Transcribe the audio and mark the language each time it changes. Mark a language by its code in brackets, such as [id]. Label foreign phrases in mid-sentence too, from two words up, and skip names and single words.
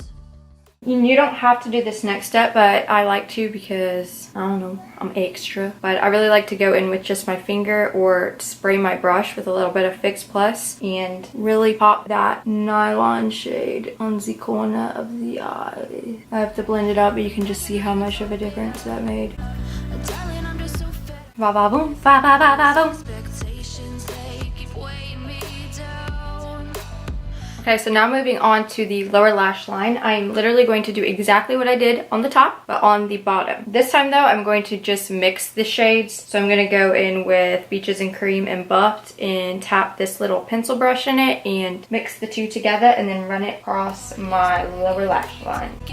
[en] You don't have to do this next step, but I like to because, I don't know, I'm extra. But I really like to go in with just my finger or spray my brush with a little bit of Fix Plus and really pop that Nylon shade on the corner of the eye. I have to blend it out, but you can just see how much of a difference that made. Ba ba boom, ba ba ba ba boom. Okay, so now moving on to the lower lash line, I'm literally going to do exactly what I did on the top, but on the bottom. This time though, I'm going to just mix the shades. So I'm going to go in with Beaches and Cream and Buffed and tap this little pencil brush in it and mix the two together and then run it across my lower lash line.